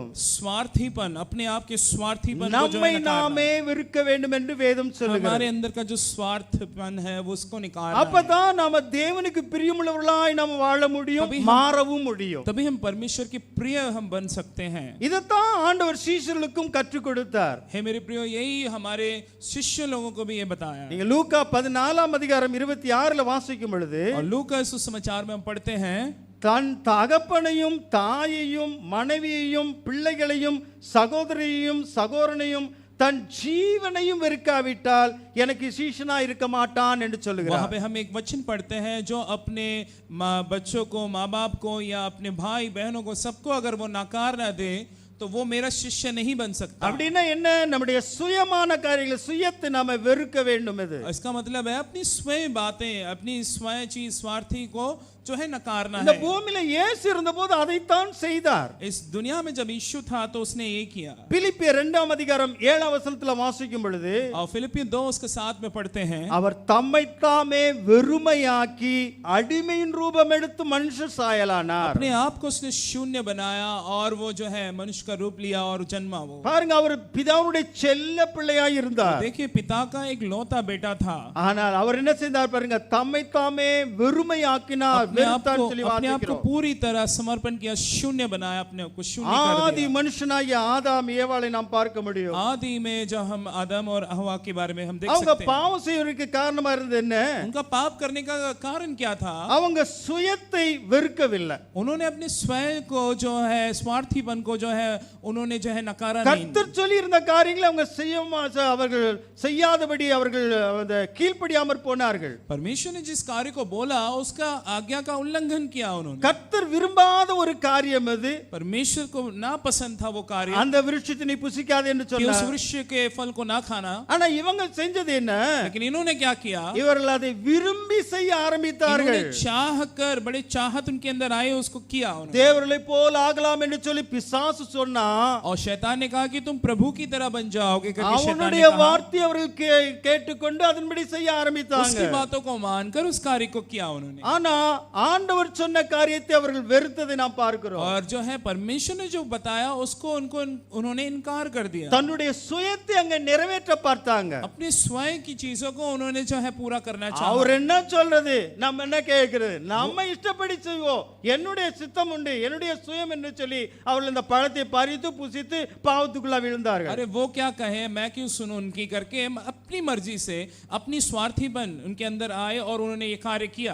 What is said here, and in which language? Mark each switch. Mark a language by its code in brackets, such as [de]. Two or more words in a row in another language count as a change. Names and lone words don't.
[hi] स्वार्थीपन, अपने आप के स्वार्थीपन को जो [ta] நம்மை [hi] है नकारना। [ta] நாமே வெறுக்க வேண்டும் என்று வேதம் சொல்லுகிறது. [hi] हमारे अंदर का जो स्वार्थपन है वो उसको निकालना है। [ta] அப்பதான் நாம தேவனுக்கு பிரியமுள்ளவர்களாய் நாம வாழ முடியும், மாறவும் முடியும். [hi] तभी हम परमेश्वर के प्रिय हम बन सकते हैं। [ta] இதைத்தான் ஆண்டவர் சீஷர்களுக்கும் கற்றுக் கொடுத்தார். [hi] हे मेरे प्रियो, यही हमारे शिष्य लोगों को भी ये बताया। [ta] நீங்க லூக்கா 14:26 வாசிக்கும் பொழுது [hi] और लूका सुसमाचार में हम पढ़ते हैं, [ta] தன் தகப்பனையும் தாயையும் மனைவியையும் பிள்ளைகளையும் சகோதரியையும் சகோதரனையும் தன் ஜீவனையும் வெறுக்காவிட்டால் எனக்கு சீஷனா இருக்க மாட்டான் என்று [hi] वहां [ta] சொல்லுகிறார். [hi] पे हम एक वचन पढ़ते हैं, जो अपने बच्चों को, माँ बाप को या अपने भाई बहनों को, सबको अगर वो नकार ना दे तो वो मेरा शिष्य नहीं बन सकता। [ta] அப்படின்னா என்ன? நம்முடைய சுயமான காரியங்களை, சுயத்தை நாம வெறுக்க வேண்டும். இது [hi] इसका मतलब है अपनी स्वयं बातें, अपनी स्वयं चीज, स्वार्थी को जो है नकारना [ta] இந்த [hi] है। [ta] பூமியில இயேசு இருந்தபோது அதைத்தான் செய்தார். [hi] इस दुनिया में जब यीशु था तो उसने ये किया। [ta] பிலிப்பியர் 2:7 வாசிக்கும் பொழுது [hi] और फिलिपियों 2 उसके साथ में पढ़ते हैं, [ta] அவர் தம்மைத்தாமே வெறுமையாக்கி அடிமையின் ரூபம் எடுத்து மனுஷ சாயலானார். [hi] अपने आप को उसने शून्य बनाया और वो जो है मनुष्य का रूप लिया और जन्मा वो। [ta] பாருங்க, அவர் பிதாவுடைய செல்ல பிள்ளையாய் இருந்தார். [hi] देखिए पिता का एक लौता बेटा था, [ta] ஆனால் அவர் என்ன செய்தார் பாருங்க, தம்மை தாமே வெறுமையாக்கினார், வெறுத்தார் சொல்லி [hi] अपने आप को [ta] வாசிக்கிறோம். [hi] पूरी तरह समर्पण किया, शून्य बनाया, अपने आप को शून्य कर [ta] ஆதி [hi] दिया। [ta] மனுஷனாகிய ஆதாம் ஏவாளை நாம் பார்க்க முடியும். [hi] आदि में जब हम आदम और हवा के बारे में हम देख [ta] அவங்க [hi] सकते हैं, [ta] பாவம் செய்வதற்கு காரணமா இருந்தது என்ன? [hi] उनका पाप करने का कारण क्या था? [ta] அவங்க சுயத்தை வெறுக்கவில்லை. [hi] उन्होंने अपने स्वयं को जो है, स्वार्थीपन को जो है, उन्होंने जो है नकारा नहीं। [ta] கர்த்தர் சொல்லி இருந்த காரியங்களை அவங்க அவர்கள் செய்யாதபடி அவர்கள் கீழ்ப்படியாமற் போனார்கள். [hi] परमेश्वर ने जिस कार्य को बोला उसका आज्ञा का उल्लंघन किया उन्होंने। [ta] கர்த்தர் விரும்பாத ஒரு காரியம் அது. [hi] परमेश्वर को ना पसंद था वो कार्य [ta] அந்த விருட்சத்தை நீ புசிக்காதே என்று [hi] कि उस [ta] சொன்னார். [hi] वृक्ष के फल को ना खाना। [ta] ஆனா இவங்க செஞ்சது என்ன? [hi] लेकिन इन्होंने क्या किया? [ta] இவர்கள் அதை விரும்பி செய்ய ஆரம்பித்தார்கள். [hi] इन्होंने चाह कर, बड़े चाहत उनके अंदर आए, उसको किया उन्होंने। [ta] தேவர்களை போல் ஆகலாம் என்று சொல்லி பிசாசு சொன்னா, [hi] और शैतान ने कहा कि तुम प्रभु की तरह बन जाओगे करके शैतान ने [ta] அவனுடைய [hi] कहा। [ta] வார்த்தை அவர்கள் கேட்டுக்கொண்டு அதன்படி செய்ய ஆரம்பித்தாங்க. [hi] उसकी बातों को मानकर उस कार्य को किया उन्होंने। [ta] ஆனா ஆண்டவர் சொன்ன காரியத்தை அவர்கள் வெறுத்ததை நாம் பார்க்கிறோம். [hi] और जो है परमेश्वर ने जो बताया उसको उन्होंने इनकार कर दिया। [ta] தன்னுடைய சுயத்தை அங்க நிறைவேற்ற பார்த்தாங்க. [hi] अपने स्वयं की चीजों को उन्होंने जो है पूरा करना चाहा। [ta] அவர் என்ன சொல்றது, நம்ம என்ன கேட்கிறது, நம்ம இஷ்டப்படி செய்வோம், என்னுடைய சித்தம் உண்டு, என்னுடைய சுயம் என்று சொல்லி அவர்கள் இந்த பழத்தை பறித்து புசித்து பாவத்துக்குள்ள விழுந்தார்கள். [hi] अरे वो क्या कहे, मैं क्यों सुनूं उनकी करके, अपनी मर्जी से अपनी स्वार्थीपन उनके अंदर आए और उन्होंने ये कार्य किया।